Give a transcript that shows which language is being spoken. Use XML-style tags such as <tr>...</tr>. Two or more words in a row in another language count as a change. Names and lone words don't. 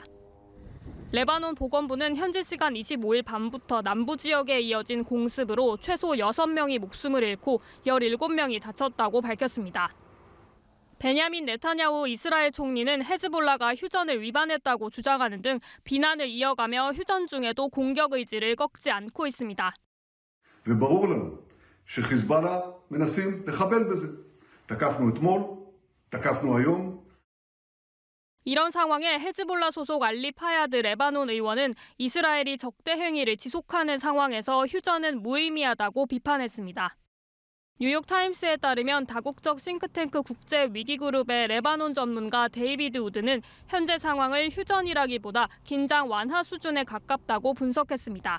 <ko>레바논 보건부는 현지 시간 25일 밤부터 남부 지역에 이어진 공습으로 최소 6명이 목숨을 잃고 17명이 다쳤다고 밝혔습니다. 베냐민 네타냐후 이스라엘 총리는 헤즈볼라가 휴전을 위반했다고 주장하는 등 비난을 이어가며 휴전 중에도 공격 의지를 꺾지 않고 있습니다.</ko> <he>שחיזבאללה מנסים לחבל בזה. תקפנו אתמול, תקפנו היום.</he> <ko>이런 상황에 헤즈볼라 소속 알리 파야드 레바논 의원은 이스라엘이 적대 행위를 지속하는 상황에서 휴전은 무의미하다고 비판했습니다. 뉴욕타임스에 따르면 다국적 싱크탱크 국제위기그룹의 레바논 전문가 데이비드 우드는 현재 상황을 휴전이라기보다 긴장 완화 수준에 가깝다고 분석했습니다.</ko>